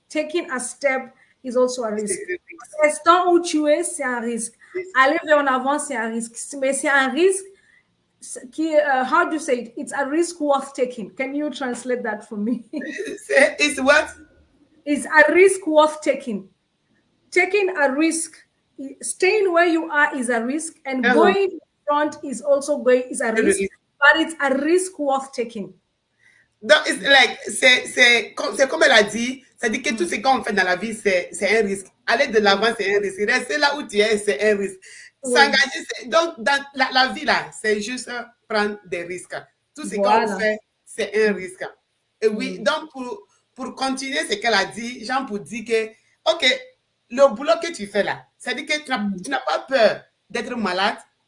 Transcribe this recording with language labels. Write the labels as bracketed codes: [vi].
[en] Taking a step is also a risk. [fr] Restant où tu es, c'est un risque. Aller vers en avant, c'est un risque. Mais c'est un risque qui, [en] how do you say it? It's a risk worth taking. Can you translate that for me? It's what? It's a risk worth taking. Taking a risk, staying where you are is a risk, and going front is also a risk, but it's a risk worth taking. [fr] Donc, c'est comme elle a dit, ça dit que tout ce qu'on fait dans la vie, c'est un risque. Aller de l'avant, c'est un risque. Rester là où tu es, c'est un risque. S'engager, donc, dans la vie, là, c'est juste prendre des risques. Tout ce qu'on fait, c'est un risque. Et oui, donc, pour continuer ce qu'elle a dit, Jean pour dire que, OK, le boulot que tu fais là, ça dit que tu n'as pas peur d'être malade.